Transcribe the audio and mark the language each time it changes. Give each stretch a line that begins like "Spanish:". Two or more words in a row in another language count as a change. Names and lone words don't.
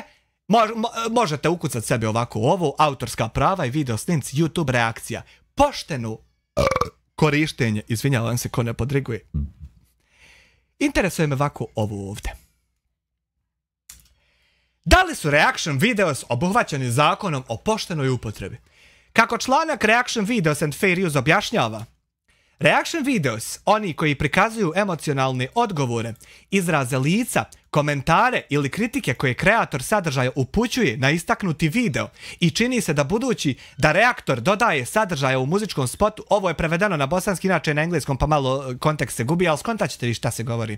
Bosnian: Možete ukucati sebi ovako ovo, autorska prava i video snimci, YouTube reakcija. Pošteno korištenje, izvinjavam se ko ne podriguje. Interesuje me ovako ovo ovdje. Da li su
English: reaction videos
Bosnian: obuhvaćeni zakonom o poštenoj upotrebi? Kako članak
English: Reaction Videos
Bosnian: and Fair Use objašnjava, reaction videos, oni koji prikazuju emocionalne odgovore, izraze lica, komentare ili kritike koje kreator sadržaja upućuje na istaknuti video i čini se da budući da reaktor dodaje sadržaja u muzičkom spotu, ovo je prevedeno na bosanski, inače na engleskom pa malo kontekst se gubi, ali skontat ćete vi šta se govori.